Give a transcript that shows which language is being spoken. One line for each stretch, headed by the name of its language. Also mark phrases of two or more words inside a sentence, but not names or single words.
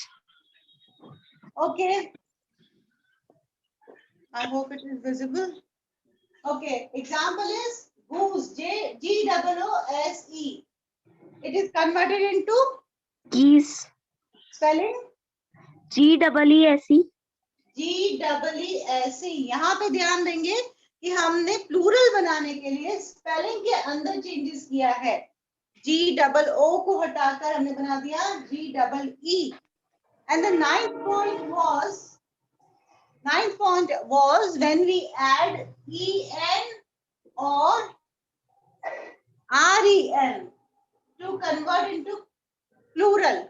English: Okay. I hope it is visible. Okay, example is goose, G-O-O-S-E. It is converted into Geese. spelling G-E-E-S-E. G-E-E-S-E.
Hindi: यहाँ पे ध्यान देंगे कि हमने प्लूरल बनाने के लिए स्पेलिंग के अंदर चेंजेस किया है। GOO को हटाकर हमने बना दिया GEE।
English: And the ninth point was when we add EN or REN to convert into plural.